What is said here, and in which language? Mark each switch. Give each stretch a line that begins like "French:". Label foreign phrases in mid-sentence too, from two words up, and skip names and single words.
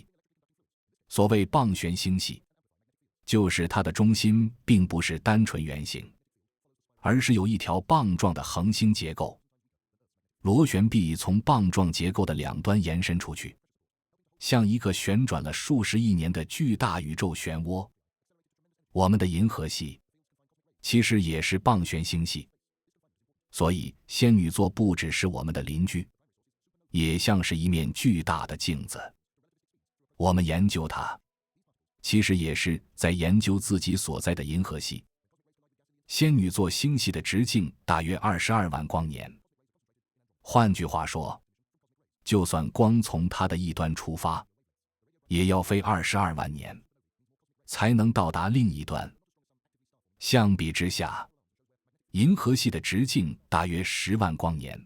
Chinese: 所謂棒旋星系，就是它的中心並不是單純圓形，而是有一條棒狀的恆星結構。螺旋臂從棒狀結構的兩端延伸出去，像一個旋轉了數十億年的巨大宇宙漩渦。我們的銀河系其實也是棒旋星系，所以仙女座不只是我們的鄰居，也像是一面巨大的鏡子。我們研究它，其實也是在研究自己所在的銀河系。仙女座星系的直徑大約22萬光年。換句話說，就算光從它的一端出發，也要飛22萬年，才能到達另一端。相比之下，銀河系的直徑大約10萬光年。